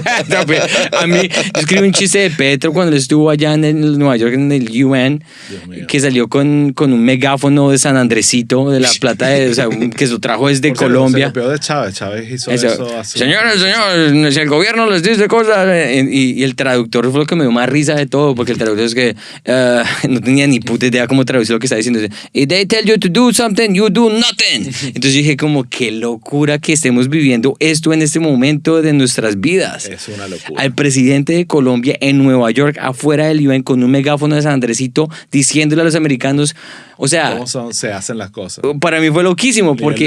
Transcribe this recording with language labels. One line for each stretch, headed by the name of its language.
Spanish: No, pues, a mí, yo escribí un chiste de Petro cuando él estuvo allá en Nueva York, en el UN, que salió con un megáfono de San Andresito, de la plata, o sea, que se lo trajo desde Colombia. Se copió de Chávez. Chávez hizo eso así. Señores, si el gobierno les dice cosas, y el traductor fue lo que me dio más risa de todo, porque el traductor es que no tenía ni puta idea cómo traducir lo que está diciendo.
English: If they tell you to do something, you do nothing.
Spanish: Entonces dije como, qué locura que estemos viviendo esto en este momento de nuestras vidas. Es una locura. Al presidente de Colombia en Nueva York, afuera del UN, con un megáfono de San Andresito, diciéndole a los americanos, o sea... ¿Cómo se hacen las cosas? Para mí fue loquísimo, porque...